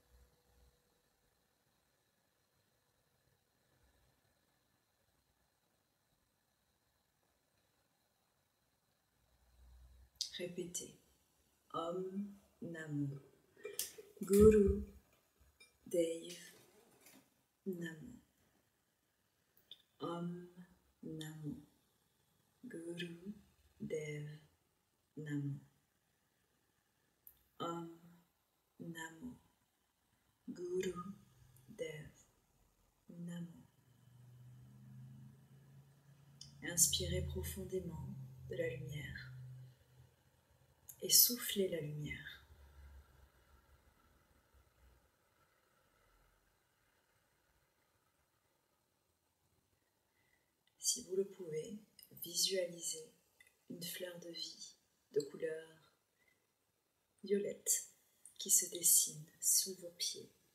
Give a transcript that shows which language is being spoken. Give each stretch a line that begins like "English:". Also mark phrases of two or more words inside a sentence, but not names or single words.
Punjabi: Répétez ਓਮ ਨਮੋ ਗੁਰੂ ਦੇਵ ਨਮੋ. ਓਮ ਨਮੋ ਗੁਰੂ ਦੇਵ ਨਮੋ. ਓਮ ਨਮੋ ਗੁਰੂ ਦੇਵ ਨਮੋ.
French: Inspirez profondément de la lumière et soufflez la lumière. Si vous le pouvez, visualisez une fleur de vie de couleur violette qui se dessine sous vos pieds,